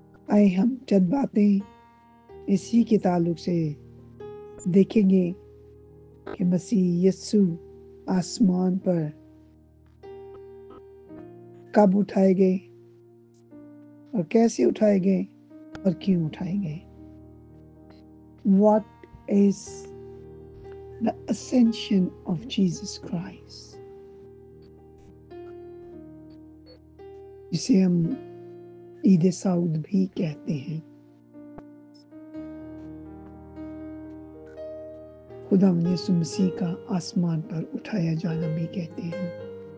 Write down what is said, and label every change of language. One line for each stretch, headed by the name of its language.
Hindi: आए हम चंद बातें इसी के ताल्लुक से देखेंगे कि मसीह यीशु आसमान पर कब उठाए गए और कैसे उठाए गए और क्यों उठाए गए।
English: What is the ascension of Jesus Christ?
Hindi: जिसे हम ईद साउद भी कहते हैं। खुदा यीशु मसीह का आसमान पर उठाया जाना भी कहते हैं।